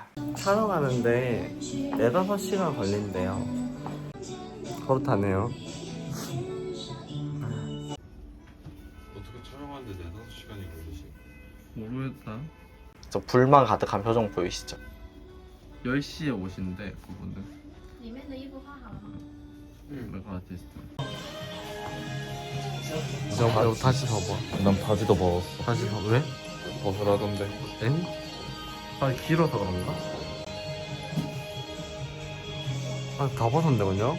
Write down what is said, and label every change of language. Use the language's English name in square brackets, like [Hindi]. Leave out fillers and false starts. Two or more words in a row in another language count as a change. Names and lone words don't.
[Korean] 촬영하는데 4-5시간 걸린대요. 그렇다네요. 어떻게 촬영하는데 4-5시간이 걸리지? 모르겠다. 저 불만 가득한 표정 보이시죠? 10시에 오신대 그분은. [Chinese] 里面的衣服换好了吗？ [Korean] 메이크업 아티스트. 다시 봐봐. 난 바지도 벗었어. 다시 봐. 왜? 벗으라던데. 엥? 아 길어서 그런가? 다 벗었는데 그냥?